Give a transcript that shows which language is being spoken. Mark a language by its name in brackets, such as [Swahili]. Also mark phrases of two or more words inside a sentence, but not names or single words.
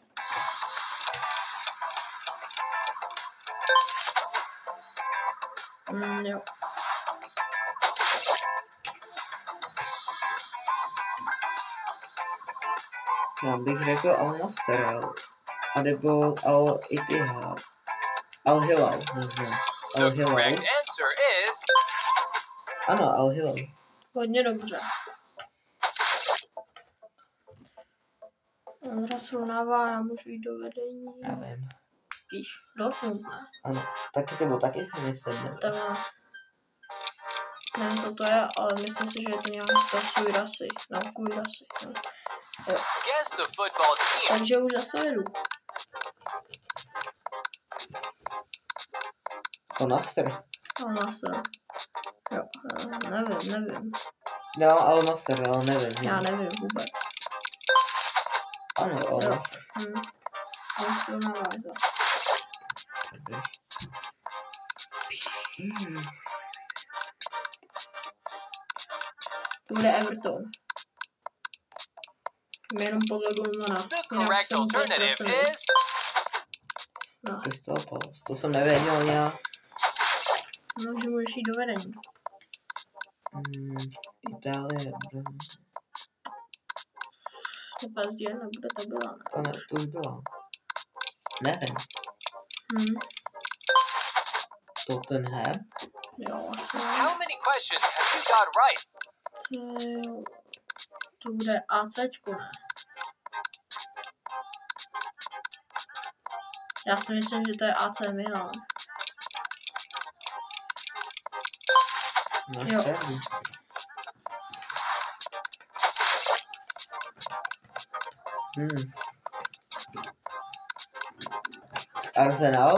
[Czech] Jo. Já bych řekl Al-Nassr, anebo Al-Ittihad. Al-Hilal, možná. [English] The Al-Hilal. correct answer is. [Czech] Ano, Al-Hilal. Hodně dobře. Ondra srovnává, já můžu jít do vedení. Já vím. Víš, Dortmund, ne? Ano, taky si myslím, ne? Tam má... Nevím, co to je, ale myslím si, že je to nějak to Kuirasi. No, Kuirasi. No. [English] Guess the football team. [Czech] Takže už zase jedu. Al-Nassr. Al-Nassr. Jo, nevím. Já mám Al-Nassr, ale nevím. Já nevím vůbec. Ano, Al-Nassr. On srovnává to. To bude Everton. Jenom podle golmana. [English] The correct alternative is. [Czech] No, Crystal Palace. To jsem nevěděl nějak. no, že můžeš jít do vedení. Itálie, bude. To PSG nebude, to byla, ne? To už byla. Nevím. Tottenham. Jo, asi. [English] How many questions have you got right? [Czech] To bude ACčko, ne? Já si myslím, že to je AC Milan. Jo. Arsenal?